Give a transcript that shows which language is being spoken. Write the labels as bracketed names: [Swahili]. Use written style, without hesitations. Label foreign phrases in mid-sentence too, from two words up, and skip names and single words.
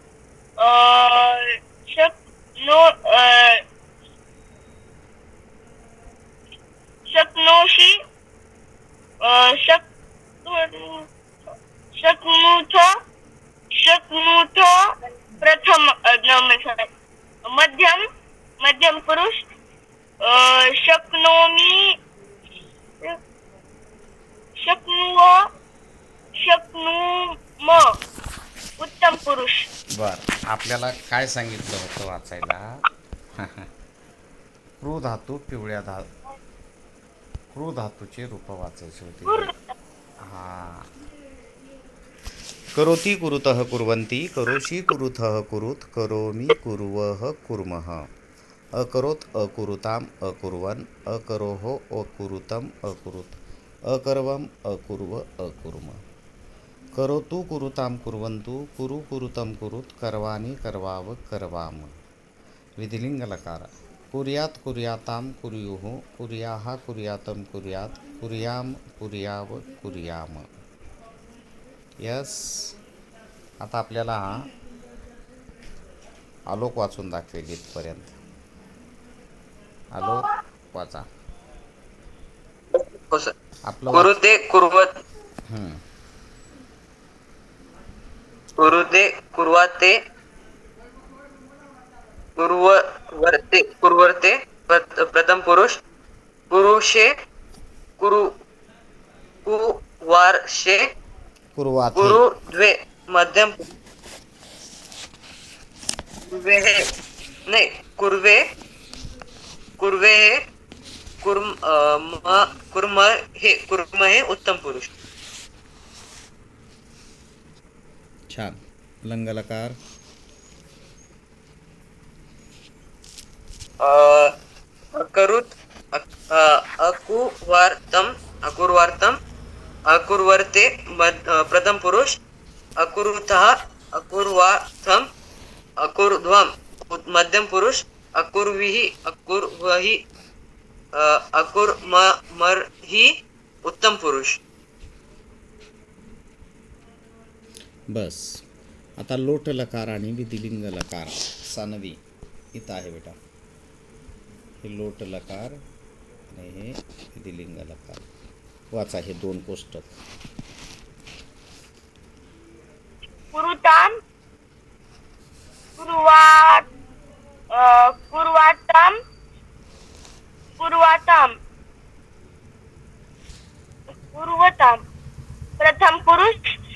[Sanskrit] शक्नोषि, शक्नुथ, शक्नुथ प्रथम. मध्यम पुरुष. शक्नोमि, शक्नुव, शक्नुम उत्तम पुरुष. [Marathi] बर, आपल्याला काय सांगितलं होतं वाचायला? क्रू धातू क्रू धातूचे रूप वाचायचे होते. हां, [Sanskrit] करोति, कुरुतः, कुर्वन्ति. करोषि, कुरुथः, कुरुत. करोमि, कुर्वः, कुर्मः. अकरोत्, अकुरुताम्, अकुर्वन्. अकरोः, अकुरुतम्, अकुरुत. अकर्वम्, अकुर्व, अकुर्म. करोतु, कुरुतां, कुर्वन्तु. कुरु, कुरुतं, कुरुत. कर्वाणि, कर्वाव, कर्वाम. विधिलिंग लकार. कुर्यात कुर्याताम कुर्युः कुर्याः कुर्यातम कुर्यात कुर्याम कुर्याव कुर्याम. [Marathi] यस. आता आपल्याला आलोक वाचून दाखवेल इथपर्यंत. आलोक वाचा. हो सर. आपलं [Sanskrit] कुरुते कुर्वत [Marathi] हं. [Sanskrit] कुरुते कुर्वाते कुर्वर्ते प्रथम पुरुष. कुरुषे कुरु कुवारशे कुर्वाथे. कुरुद्वे मध्यम कुर्वे [Marathi] हे नाही [Sanskrit] कुर्वे कुर्वे हे कुर्म हे उत्तम पुरुष. [Marathi] छान. [Sanskrit] लंगलकार. अकरुत अकुर्वार्तम अकुर्वर्ते प्रथम पुरुष. अकुरुतः अकुर्वार्थम अकुर्ध्वम मध्यम पुरुष. अकुर्वहि अकुर्मर्हि उत्तम पुरुष. [Marathi] बस. आता लोट लकार आणि विधिलिंग लकार सानवी इथं आहे बेटा. हे लोट लकार आणि हे विधिलिंग लकार. वाचा हे दोन कोष्टक. [Sanskrit] कुरुताम कुर्वात कुर्वातम कुर्वातम कुर्वतम प्रथम पुरुष.